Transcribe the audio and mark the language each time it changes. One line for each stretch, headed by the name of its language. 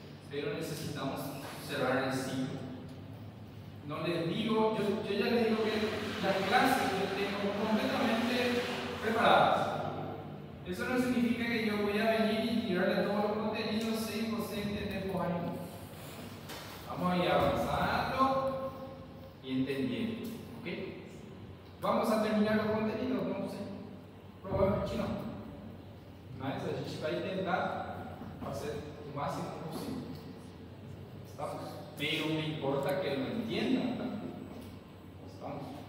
Spanish: Pero necesitamos cerrar el ciclo. No les digo, yo ya les digo que las clases las tengo completamente preparadas. Eso no significa que yo voy a venir y tirarle todos los contenidos sin
Portuguese: você
Spanish: entender por ahí. Vamos a ir avanzando y entendiendo. ¿Okay? Vamos a terminar los contenidos, no sé.
Portuguese: Provavelmente não. Mas a gente vai tentar fazer o máximo possível.
Spanish: ¿Estamos? Pero me importa que lo entiendan también. ¿Estamos?